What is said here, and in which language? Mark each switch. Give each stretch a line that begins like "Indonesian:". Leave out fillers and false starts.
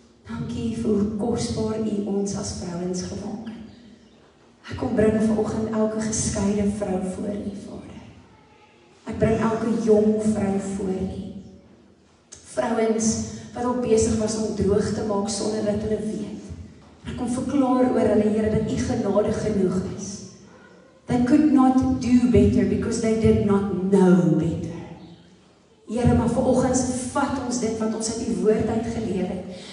Afrikaans: Dankie vir hoe kosbaar U ons as vrouens gemaak het. Ek kom bring vanoggend elke geskeide vrou voor U, Vader. Ek bring elke jong vrou voor U. Vrouens wat ook besig was om droog te maak sonder dat hulle weet. Ek kom verklaar oor hulle, Here, dat U genade genoeg is.
English: They could not do better because they did not know better.
Afrikaans: Here, maar vanoggend vat ons dit wat ons uit U woord uit geleer het.